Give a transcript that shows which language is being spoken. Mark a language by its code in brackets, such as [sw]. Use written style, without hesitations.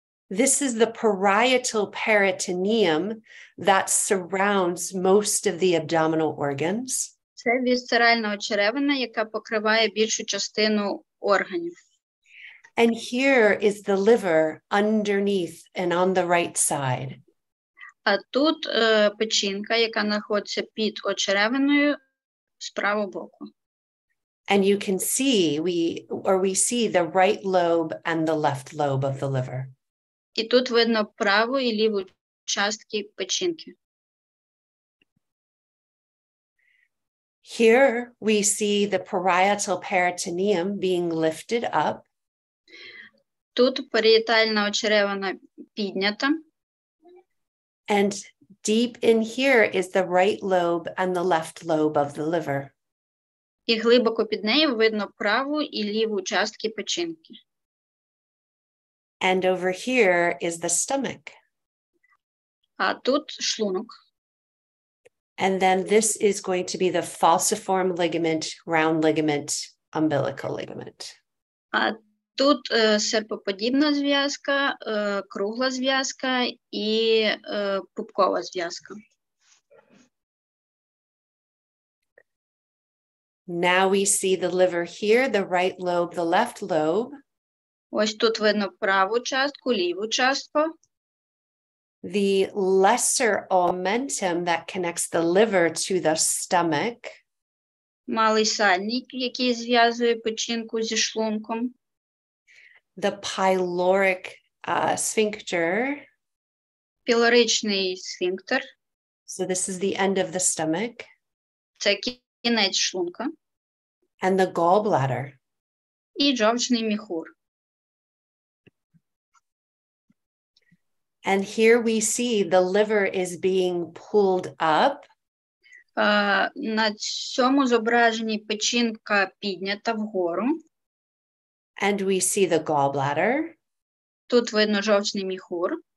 [en] This is the parietal peritoneum that surrounds most of the abdominal organs. [uk] Це вісцеральна очеревина, яка покриває більшу частину органів. [en] And here is the liver underneath and on the right side. [uk] А тут печінка, яка знаходиться під очеревиною з правого боку. [en] And you can see, we see the right lobe and the left lobe of the liver. [uk] І тут видно праву і ліву частки печінки. [en] Here we see the parietal peritoneum being lifted up. [uk] Тут парієтальна очеревина піднята. [en] And deep in here is the right lobe and the left lobe of the liver. [uk] І глибоко під нею видно праву і ліву частки печінки. [en] And over here is the stomach. [uk] А тут шлунок. [en] And then this is going to be the falciform ligament, round ligament, umbilical ligament. [uk] А тут серпоподібна зв'язка, кругла зв'язка і пупкова зв'язка. [en] Now we see the liver here, the right lobe, the left lobe. [uk] Ось тут видно праву частку, ліву частку. [en] the lesser omentum that connects the liver to the stomach, [uk] малий сальник, який зв'язує печінку зі шлунком, [en] the pyloric sphincter. [uk] пілоричний сфінктер, [en] So this is the end of the stomach, [uk] це кінець шлунка, [en] and the gallbladder. [uk] і жовчний міхур. [en] And here we see the liver is being pulled up. [uk] На цьому зображенні печінка піднята вгору. [en] And we see the gallbladder. [uk] Тут видно жовчний міхур.